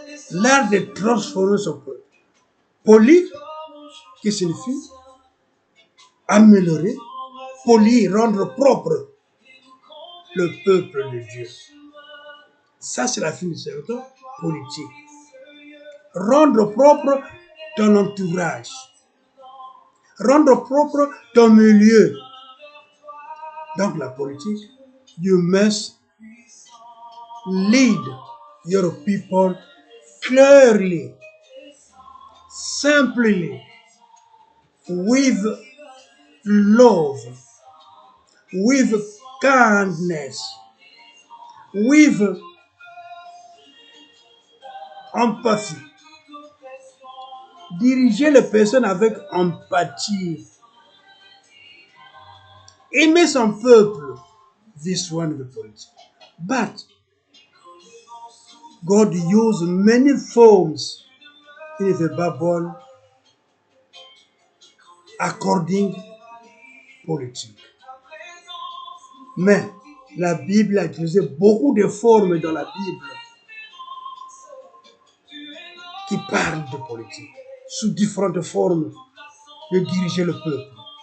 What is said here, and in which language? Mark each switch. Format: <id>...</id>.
<fr>L'art de transformer son peuple. Poli, qui signifie améliorer, polir, rendre propre le peuple de Dieu. Ça, c'est la définition politique. Rendre propre ton entourage. Rendre propre ton milieu. Donc la politique,</fr> <en>you must lead your people clearly, simply, with love, with kindness, with empathy.</en> <fr>Diriger les personnes avec empathie. Aimer son peuple.</fr> <en>This one is the politics. But God used many forms in the Bible according politique.</en> <fr>Mais la Bible a utilisé beaucoup de formes dans la Bible qui parlent de politique, sous différentes formes de diriger le peuple.</fr>